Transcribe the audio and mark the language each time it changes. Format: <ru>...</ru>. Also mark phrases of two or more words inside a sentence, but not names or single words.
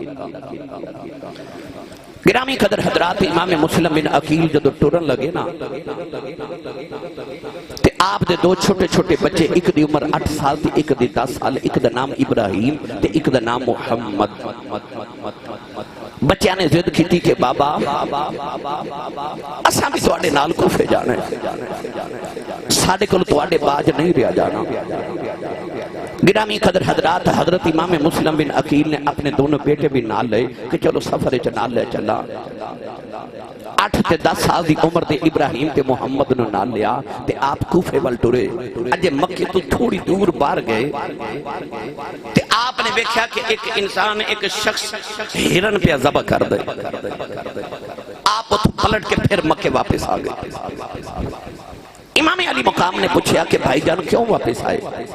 <pa>گرامی قدر حضرات، امام مسلم بن عقیل جدو ٹورن لگے نا، تے آپ دے دو چھوٹے چھوٹے بچے، ایک دی عمر 8 سال تھی، ایک دی 10 سال، ایک دا نام ابراہیم تے ایک دا نام محمد۔</pa> <ur>بچیاں نے ضد کی تھی کہ</ur> <pa>بابا اساں بھی تواڈے نال کوفے جانا ہے، ساڈے کول تواڈے باج نہیں رہا جانا۔ گرامی قدر حضرات، حضرت امام مسلم بن عقیل نے اپنے دونوں بیٹے بھی نال لے کہ چلو سفر چ نال لے چلا۔ 8 تے 10 سال دی عمر دے ابراہیم تے محمد نو نال لیا تے آپ کوفے وال ٹرے۔ اجے مکے تو تھوڑی دور باہر گئے تے</pa> <ur>آپ نے دیکھا کہ ایک انسان،</ur> <pa>ایک شخص ہرن پہ ذبح کر دے۔</pa> <ur>آپ پلٹ کے پھر مکے واپس آ گئے۔ امام علی مقام نے پوچھا کہ بھائی جان کیوں واپس آئے؟</ur>